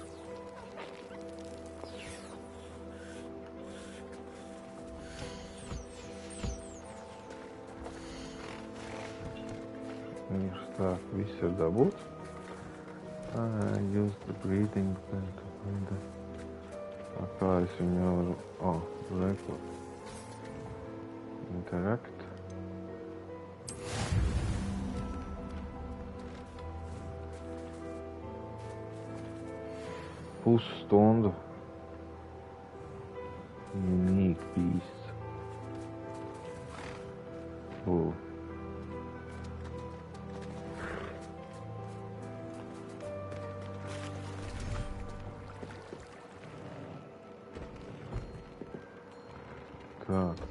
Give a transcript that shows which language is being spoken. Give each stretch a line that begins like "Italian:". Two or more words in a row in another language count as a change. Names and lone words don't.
Latvian: Tā, viss ir dabūts.
English: Use the breeding pen to find the...
Latvian: Kā es viņu varu...
English: record. Interact.
Latvian: Pusstundu.
English: Unique beasts.
Latvian: Tā.